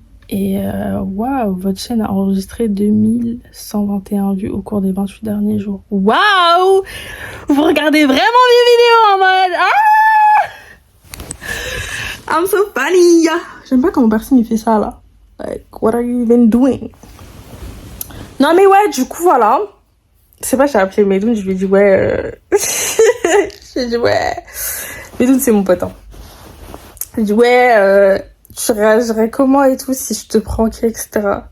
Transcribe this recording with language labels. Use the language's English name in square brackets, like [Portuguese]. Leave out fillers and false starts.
[French] Et waouh, votre chaîne a enregistré 2121 vues au cours des 28 derniers jours. Waouh, vous regardez vraiment mes vidéos en mode [English] I'm so funny. [French] J'aime pas comment personne il fait ça là. [English] Like, what are you even doing? [French] Non mais ouais, du coup voilà. C'est pas, j'ai appelé Medoun, je lui ai dit ouais. J'ai dit ouais. Medoun c'est mon pote. Hein. J'ai dit ouais, tu réagirais comment et tout si je te pranquais, etc.